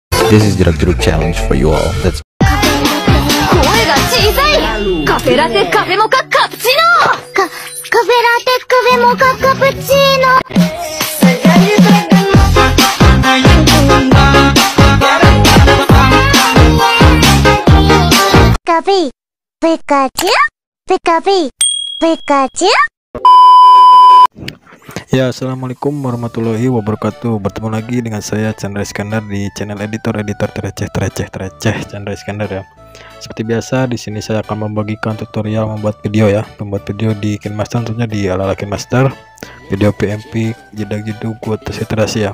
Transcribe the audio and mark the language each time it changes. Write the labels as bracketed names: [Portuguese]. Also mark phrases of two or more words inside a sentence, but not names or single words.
[English] This is Jeruk challenge for you all. Let's [Japanese] 声が小さい。カフェラテカフェモカカプチーノ。カフェラテカフェモカカプチーノ。カフェペカチュペカフェペカチュ。 [Arabic] Ya, السلام عليكم ورحمة الله وبركاته. [Indonesian] Bertemu lagi dengan saya Chandra Iskandar di channel editor tereceh Chandra Iskandar ya. Seperti biasa di sini saya akan membagikan tutorial membuat video ya, membuat video di KineMaster, tentunya di ala-ala KineMaster, video PMP, jedak-jeduk, quotes iterasi ya.